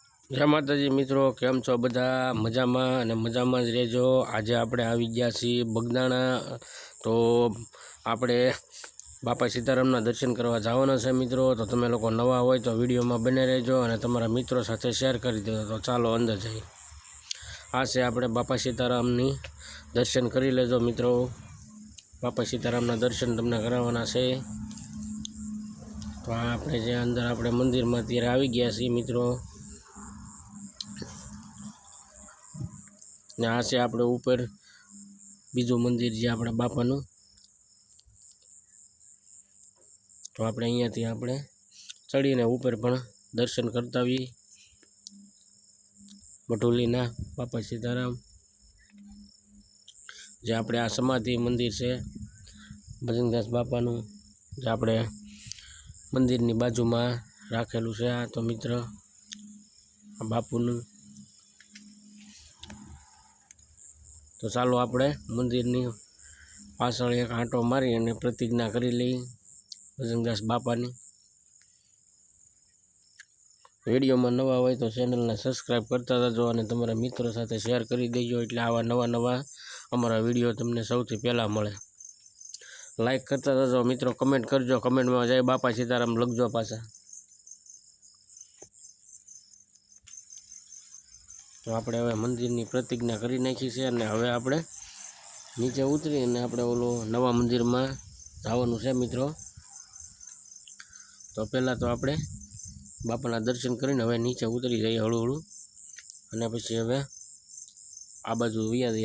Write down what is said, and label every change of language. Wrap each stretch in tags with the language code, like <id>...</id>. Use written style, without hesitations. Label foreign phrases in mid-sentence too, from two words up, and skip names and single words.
<gu>જય માતાજી મિત્રો, કેમ છો બધા? મજામાં અને મજામાં જ રહેજો। આજ આપણે આવી ગયા છીએ બગદાણા। તો આપણે બાપા સીતારામના દર્શન કરવા જવાના છે મિત્રો। તો તમે લોકો નવા હોય તો વિડિયો મેં બને રહેજો અને તમારા મિત્રો સાથે શેર કરી દો। તો ચાલો અંદર જાઇએ। આ છે આપણે બાપા સીતારામની દર્શન કરી લેજો મિત્રો। બાપા સીતારામના દર્શન તમને કરાવવાના છે। તો આપણે જે અંદર આપણે મંદિર મેં અત્યારે આવી ગયા છીએ મિત્રો। ને આ છે આપણે ઉપર બીજું મંદિર જે આપણે બાપાનું। તો આપણે અહીંયાથી આપણે ચઢીને ઉપર પણ દર્શન કરતા આવી। મઠોલીના બાપા સીતારામ જે આપણે આ સમાધિ મંદિર છે બજરંગદાસ બાપાનું, જે આપણે મંદિરની બાજુમાં રાખેલું છે। આ તો મિત્ર આ બાપુનું। તો ચાલો આપણે મંદિરની પાછળ એક આંટો મારી અને પ્રતિજ્ઞા કરી લઈ બજરંગદાસ બાપાની। વિડિયો મેં નવા હોય તો ચેનલ ને સબ્સ્ક્રાઇબ કરતા જાજો અને તમારા મિત્રો સાથે શેર કરી દેજો, એટલે આવા નવા નવા અમરા વિડિયો તમને સૌથી પહેલા મળે। લાઇક કરતા જાજો મિત્રો, કમેન્ટ કરજો, કમેન્ટ મેં જય બાપા સીતારામ લખજો પાછા। તો આપણે હવે મંદિરની પ્રતિજ્ઞા કરી નાખી છે અને હવે આપણે નીચે ઉતરી અને આપણે ઓલો નવા મંદિર મેં જવાનું છે મિત્રો। તો પહેલા તો આપણે બાપાના દર્શન કરીને હવે નીચે ઉતરી જાઇએ હળૂ હળૂ અને પછી હવે આ બાજૂ વયા જઈએ।</gu>